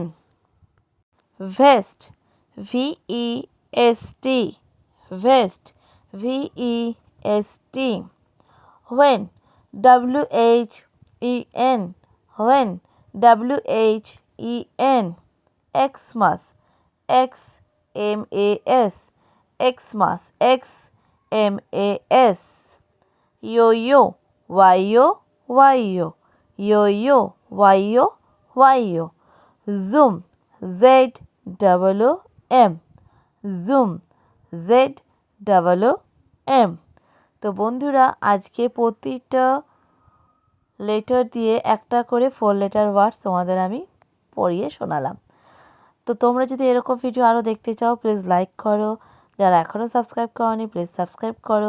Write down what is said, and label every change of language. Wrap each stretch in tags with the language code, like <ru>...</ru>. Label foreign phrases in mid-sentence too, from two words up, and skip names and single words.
<en>Vest, VEST, vest, VEST. When, WHEN, when, WHEN. Xmas, XMAS, Xmas, XMAS. Yo-yo, YO, YO, yo-yo, YO, YO. Zoom, ZOOM, zoom, ZOOM.</en> <bn>তো বন্ধুরা, আজকে প্রতিটা লেটার দিয়ে একটা করে 4</bn> <en>letter words</en> <bn>তোমাদের আমি পড়িয়ে শোনালাম। তো তোমরা যদি এরকম ভিডিও আরও দেখতে চাও প্লিজ লাইক করো, যারা এখনও সাবস্ক্রাইব করোনি প্লিজ সাবস্ক্রাইব করো।</bn>